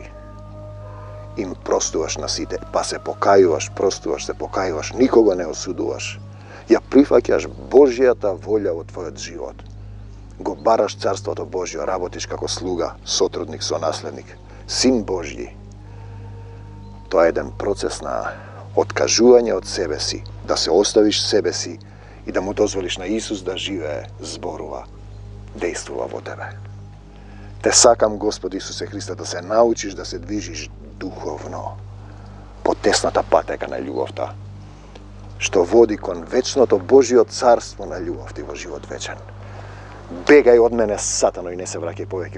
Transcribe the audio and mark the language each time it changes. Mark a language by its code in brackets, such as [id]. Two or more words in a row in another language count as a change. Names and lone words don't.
[mk] Им простуваш на сите, па се покајуваш, простуваш, се покајуваш, никого не осудуваш. Ја прифаќаш Божјата волја во твојот живот. Го бараш Царството Божјо, работиш како слуга, сотрудник, сонаследник, син Божји. Тоа е еден процес на откажување од себе си, да се оставиш себе си и да му дозволиш на Исус да живее, zborува, dejствува во тебе. Те сакам, Господ Исусе Христе, да се научиш да се движиш духовно по тесната патека на љубовта, што води кон вечното Божиот царство на љубовта и во живот вечен. Бегај од мене, сатано, и не се враќај повеќе.